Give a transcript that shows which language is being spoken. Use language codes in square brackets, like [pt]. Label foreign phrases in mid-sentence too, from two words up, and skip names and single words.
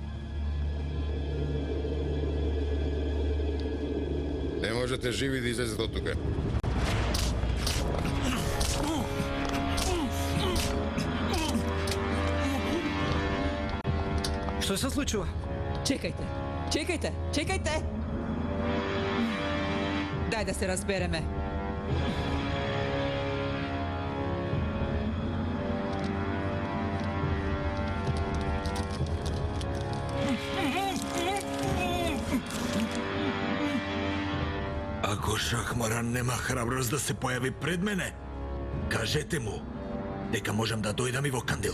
[mk] Не можете живи да излезете од тука. Што се случува? [sr] Čekajte, čekajte, čekajte! [mk] Дај да се разбереме. Ако Шахмаран нема храброст да се појави пред мене, кажете му дека можам да дојдам и во Кандил.